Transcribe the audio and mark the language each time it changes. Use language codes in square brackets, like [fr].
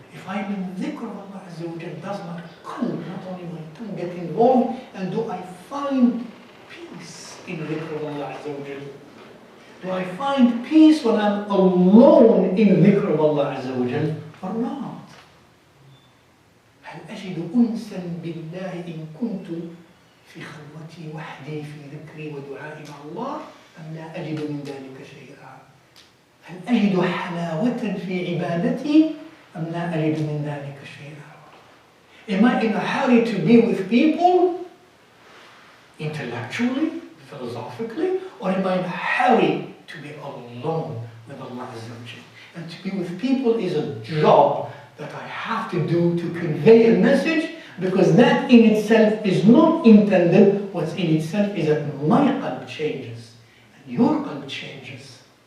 [en] If I'm in dhikr of Allah Azza wa Jal, does my qalb, not only my tongue, get involved, and do I find peace in dhikr of Allah Azza wa Jal? Do I find peace when I'm alone in dhikr of Allah Azza wa Jal or not? [ar] هل أجد أنسا بالله إن كنت في خلوتي وحدي في ذكري ودعائي مع الله أم لا أجد من ذلك شيئا؟ هل أجد حلاوة في عبادتي أم لا أجد من ذلك شيئا؟ [en] Am I in a hurry to be with people intellectually, philosophically, or am I in a hurry to be alone with Allah Azza wa Jal? And to be with people is a job that I have to do to convey a message, because that in itself is not intended. What's in itself is that my qalb changes and your qalb changes.